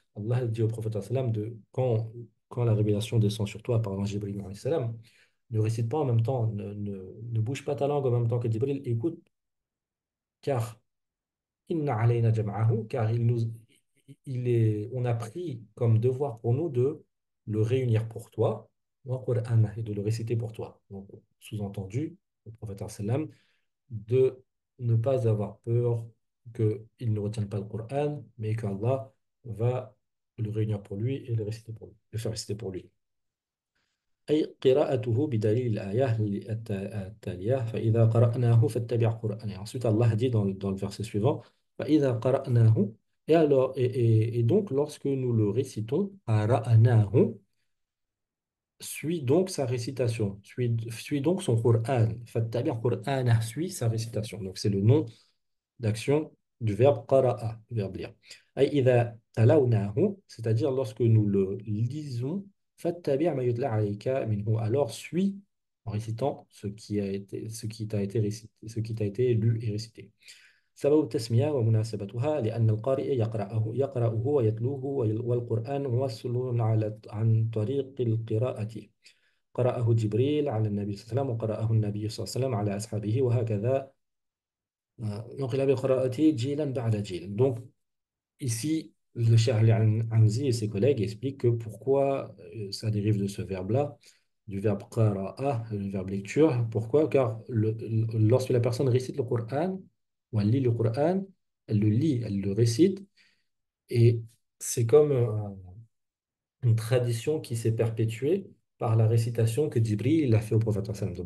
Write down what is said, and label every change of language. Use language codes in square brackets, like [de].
[fr] Allah dit au prophète sallam de quand la révélation descend sur toi par l'ange Jibril alayhi salam, ne récite pas en même temps, ne bouge pas ta langue en même temps que Jibril, écoute, car [ar] inna alayna jam'ahu, [fr] car on a pris comme devoir pour nous de le réunir pour toi, [ar] wa qur'anah, [fr] et de le réciter pour toi. Donc, sous-entendu, le prophète sallam de ne pas avoir peur qu'il ne retienne pas le Coran, mais qu'Allah va le réunir pour lui et le réciter pour lui, le faire réciter pour lui. [ar] أي قراءته بدليل الآية التالية فإذا قرأناه فاتبع قرآنه. [fr] Ensuite, Allah dit dans le verset suivant [ar] فإذا قرأناه, [fr] et alors et donc lorsque nous le récitons قرأناه, suis donc sa récitation, suis donc son Coran. [ar] فاتبع قرآنه, [fr] suis sa récitation. Donc c'est le nom d'action du verbe qara'a, du verbe lire. [ar] Ay idha talawnahu, [fr] c'est-à-dire lorsque nous le lisons, [ar] fattabi' ma yutla alayka minhu, [fr] alors suis en récitant ce qui t'a été lu et récité. [ar] سبب التسمية ومناسبتها لأن القارئ يقرأه ويتلوه والقرآن موصل عن طريق القراءة. قرأه جبريل على النبي صلى الله عليه وسلم وقرأه النبي صلى الله عليه وسلم على أصحابه وهكذا. [fr] Donc, il avait [ar] qira'ati jilan ba'da jil. [fr] Donc, ici, le Cheikh Ali Hamzi et ses collègues expliquent que pourquoi ça dérive de ce verbe-là, du verbe qara'a, le verbe lecture. Pourquoi? Car lorsque la personne récite le Coran, ou elle lit le Coran, elle le lit, elle le récite, et c'est comme une tradition qui s'est perpétuée par la récitation que Jibril a fait au prophète sallam.